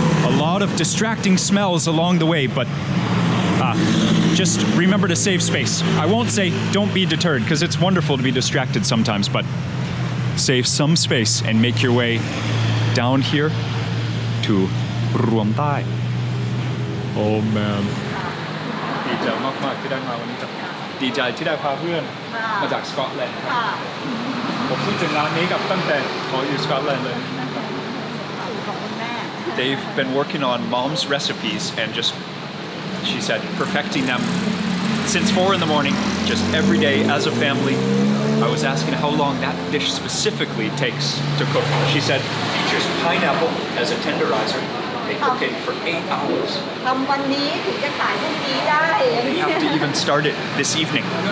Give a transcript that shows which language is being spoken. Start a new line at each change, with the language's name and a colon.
English: A lot of distracting smells along the way, but just remember to save space. I won't say don't be deterred, because it's wonderful to be distracted sometimes, but save some space and make your way down here to Ruam Tai. Oh man.
Thai: ดีใจมากๆที่ได้มาวันนี้ครับดีใจที่ได้พาเพื่อนมาจากสกอตแลนด์ครับผมพูดถึงร้านนี้กับตั้งแต่ขออยู่สกอตแลนด์เลย
English: They've been working on mom's recipes and just, she said, perfecting them since 4 in the morning, just every day as a family. I was asking how long that dish specifically takes to cook. She said features pineapple as a tenderizer. They cook it for 8 hours. They have to even start it this evening.